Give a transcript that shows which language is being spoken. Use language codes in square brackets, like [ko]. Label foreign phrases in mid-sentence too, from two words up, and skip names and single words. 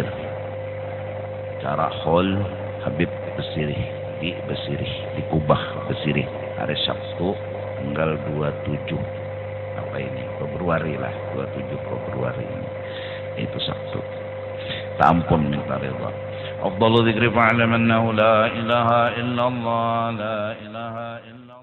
[bjn] Acara Hall Habib Basirih di Basirih, di Kubah Basirih, hari Sabtu tanggal 27 Februari lah, 27 Februari ini. Itu Sabtu. Tampun minta ridha. [ar] أفضل الذكر فاعلم أنه لا إله إلا الله، لا إله إلا الله.